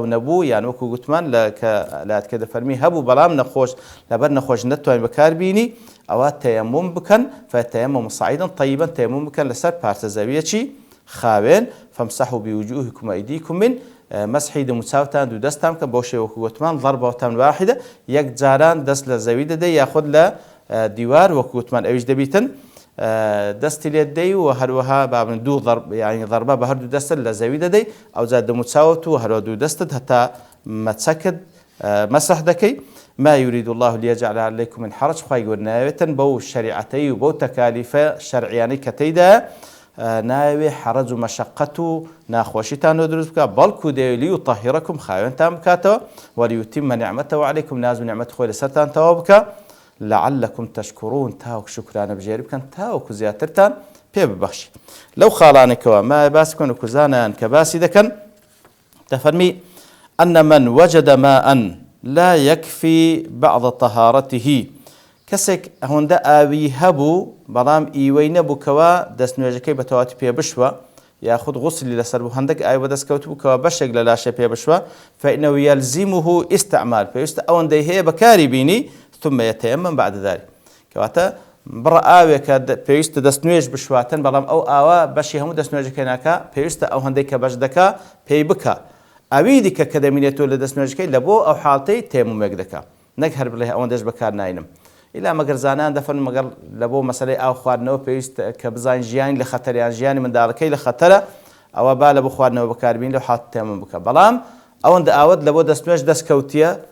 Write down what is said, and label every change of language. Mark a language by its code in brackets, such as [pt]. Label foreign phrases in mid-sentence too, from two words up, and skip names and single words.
[ckb] نەبوو یان وەکو گوتمان لاتکە دەفەرمی هەبوو بەڵام نەخۆش لەبەر نەخۆش نەتوانین بەکاربیێنی ئەوە تەیەموم بکەن [ar] فتەیەمموا صەعیداً طەیباً [ckb] تەیەموم بکەن لەسەر پارچە زەویەکی خاوێن [ar] فامسحوا بوجوهکم وأيديكم من [ckb] مەسحی دەموچاوتان دوو دەستان کە بۆ شێوەکو گوتمان [ar] ضەربەتان واحدە [ckb] یەک جاران دەست لە زەوی دەدەی یاخود لە دیوار وەکو گوتمان ئەویش دەبیتن دەستی لێ دەدەی و هەروەها بابن دوو یعنی ضەربە بە هەردوو دەستت لە زەوی دەدەی ئەوجا دەموچاوت و هەروە دوو دەستت هەتا مەچەکت مەسح دەکەی. [ar] ما يريد الله ليجعل عليكم من حرج [ckb] خوای گەورە ناوێتن بەو شەریعەتەی و بەو تەکالیفە شەرعیانەی کە تێیدا ناوێ حەرج و مەشەقەت و ناخۆشیتانەوە دروست بکات بەڵکو دەیەوێت لیوطەهیرەکم خاوێنتان بکاتەوە [ar] وەلیوتیممە نعمەتەهو عەلەیکم [ckb] ناز و نعمەت خۆی لەسەرتان تەواو بکات [ar] لەعەلەکم تەشکوڕون [ckb] تاوەکو شوکرانە بژێری بکەن تاوەکو زیاترتان پێ ببەخشی. لەو خاڵانێکەوە ما باس بکەن و کوزانیان کە باسی دەکەن دەفەرمی [ar] أن من وجد ماء لا يكفي بعض طهارته [ckb] کەسێک هەندە ئاوی هەبوو بەڵام ئیوەی نەبووکەوە دەست نوێژەکەی بە تەواوی پێ بشوە یاخود غوسلی لەسەر بوو هەندێک ئاوی بەدەستکەوت بووکەوە بەشێک لە لاشە پێ بشوە [ar] فإنه يلزمه استعمال [ckb] پێویستە ئەوەندەی هەیە بەکاری بینی [ar] ثم يتيمم بعد ذلك [ckb] کەواتە بڕە ئاوێکە پێویستە دەست نوێژ بشواتن بەڵام ئەو ئاوە بەشی هەموو دەست نوێژەکەی ناکا پێویستە ئەو هەندێک کە بەش دەکا پێی بکە ئەوی دیکە کە دەمینێتەوە لە دەست نوێژەکەی لە بۆ ئەو حاڵەتەی تەیەممومێک دەکا نەک هەر بڵێ ئەوەندەش بەکار ناینم ئیلا مەگەر زانان دەفەرمون مەگەر لە بۆ مەسەلەی ئاو خواردنەوە پێویست کە بزانین ژیانی لە خەتەریان ژیانی منداڵەکەی لە خەتەرە ئەوە با لە بۆ خواردنەوە بەکاربیین لەو حاڵەتە تەیەمموم بکە بەڵام ئەوەندە ئاوت لە بۆ دەست نوێژ دەستکەوتیە